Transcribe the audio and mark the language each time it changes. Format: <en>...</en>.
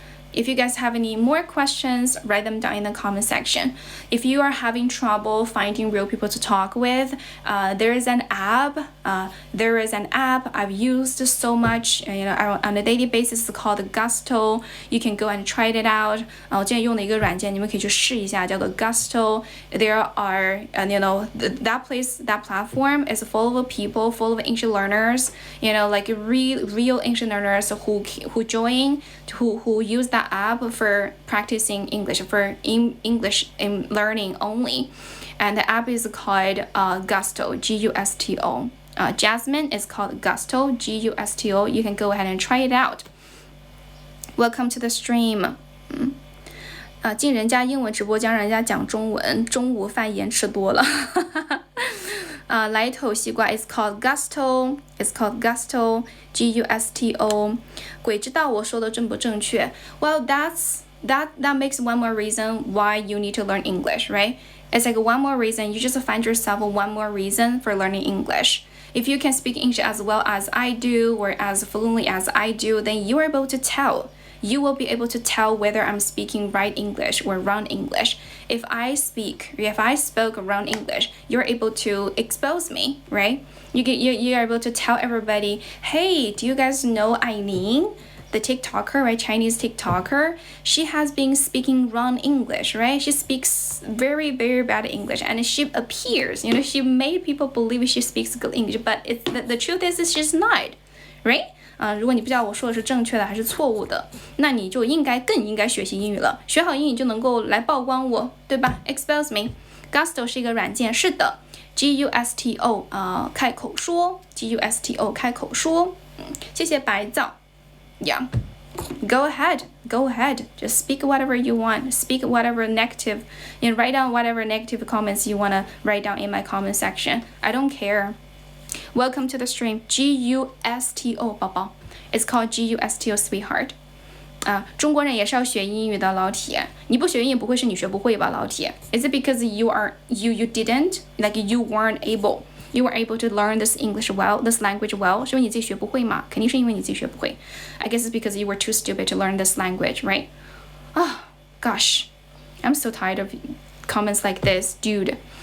<en>If you guys have any more questions, write them down in the comment section. If you are having trouble finding real people to talk with, there is an app. I've used so much, you know, on a daily basis. It's called Gusto. You can go and try it out.</en> <zh>我今天用的一个软件，你们可以去试一下，叫做 Gusto.</zh> <en>There are, you know, that platform is full of people, full of English learners. You know, like real English learners who join, who use that app for practicing English, for English in learning only. And the app is called Gusto, Gusto. Jasmine is called Gusto, Gusto. You can go ahead and try it out. Welcome to the stream.</en> <zh>进人家英文直播间，让人家讲中文，中午饭盐吃多了。来头西瓜</zh> <en>is called Gusto. It's called Gusto, Gusto.</en> <zh>鬼知道我说的正不正确。</zh> <en>Well, that makes one more reason why you need to learn English, right? It's like one more reason. You just find yourself one more reason for learning English. If you can speak English as well as I do, or as fluently as I do, then you are able to tell. You will be able to tell whether I'm speaking right English or wrong English. If I spoke wrong English, you're able to expose me, right? You're able to tell everybody, hey, do you guys know Aileen, the TikToker, right? Chinese TikToker. She has been speaking wrong English, right? She speaks very, very bad English, and she appears, you know, she made people believe she speaks good English, but the truth is she's not, right?</en> <zh>如果你不知道我说的是正确的还是错误的，那你就更应该学习英语了。学好英语就能够来曝光我，对吧 ？</zh> <en>Expose me.</en> <zh>Gusto 是一个软件，是的 ，Gusto 开口说 ，Gusto 开口说。谢谢白皂。</zh> <en>Yeah. Go ahead. Just speak whatever you want. Speak whatever negative, and write down whatever negative comments you wanna write down in my comment section. I don't care. Welcome to the stream. Gusto 宝宝 It's called Gusto sweetheart.</en> <zh>中国人也是要学英语的，老铁。你不学英语不会是你学不会吧，老铁 ？</zh> <en>Is it because you didn't, like you weren't able? You were able to learn this English well, this language well.</en> <zh>是因为你自己学不会吗？肯定是因为你自己学不会。</zh> <en>I guess it's because you were too stupid to learn this language, right? Oh, gosh. I'm so tired of comments like this, dude.</en>